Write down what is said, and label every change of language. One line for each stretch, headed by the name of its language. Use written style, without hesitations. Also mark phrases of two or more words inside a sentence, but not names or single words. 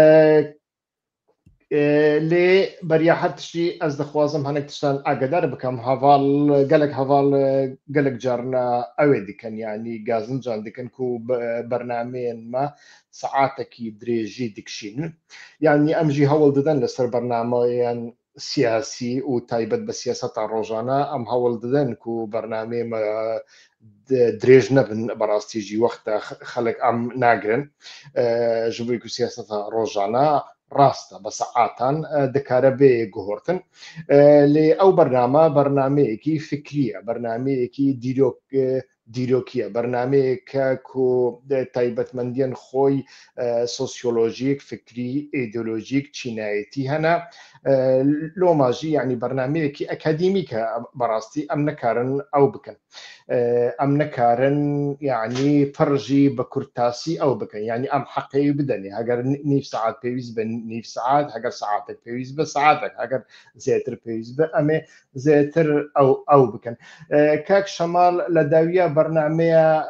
Kurdish: lê beriya her tiştî ez dixwazim hinek tiştan agadar bikim heval gelek carna ew ê dikin yanî gazincan dikin ku bernameyên me saetekî dirêjî dikişînin yanî em jî hewl didin li ser bernameyên siyasî û taybet bi siyaseta rojane em hewl didin ku bernameyê me dirêj nebin berastî jî wexta xelek em nagirin ji bo ku siyaseta rojane ڕاستە بە سەعاتان دەکارە بێ گوهۆرتن لێ ئەو بەرنامەیەکی فکریە بەرنامەیەکی دیرۆکیە بەرنامەیەکە و تایبەتمەندیان خۆی سۆسیۆلۆژیک فکری ئیدۆلۆژیک چینایەتی هەنا لۆماژی یعنی بەرنامەیەکی ئەکادیمیکە بەڕاستی ئەم نەکارن ئەو بکەن ئەم نەکارن یعنی پڕژی بە کورتاسی ئەو بکەن یعنی ئەم حەقەی بدەنێ هەگەر نیف سەعات پێویست بە نیف سەعات هەگەر سەعاتێک پێویست بە سەعاتێک هەگەر زێتر پێویست بە ئەمێ زێتر ئەو بکەن کاک شەماڵ لە داویە بەرنامەیە